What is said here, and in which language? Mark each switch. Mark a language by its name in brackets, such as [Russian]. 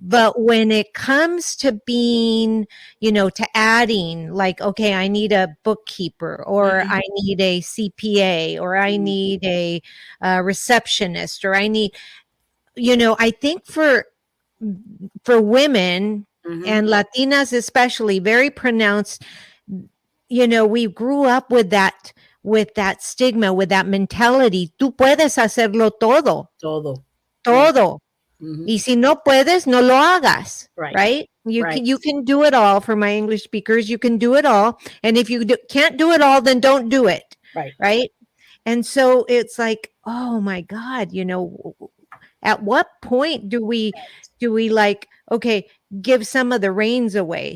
[English] But when it comes to being, to adding, like, okay, I need a bookkeeper, or I need a CPA, or I need a receptionist, or I need, I think for women, and Latinas especially, very pronounced, we grew up with that stigma, with that mentality. [Spanish] Tú puedes hacerlo todo. Todo. Y si no puedes, no lo hagas. [English] Right? You can do it all. For my English speakers, you can do it all. And if you can't do it all, then don't do it. Right? And so it's like, oh my God, at what point do we like, okay, give some of the reins away?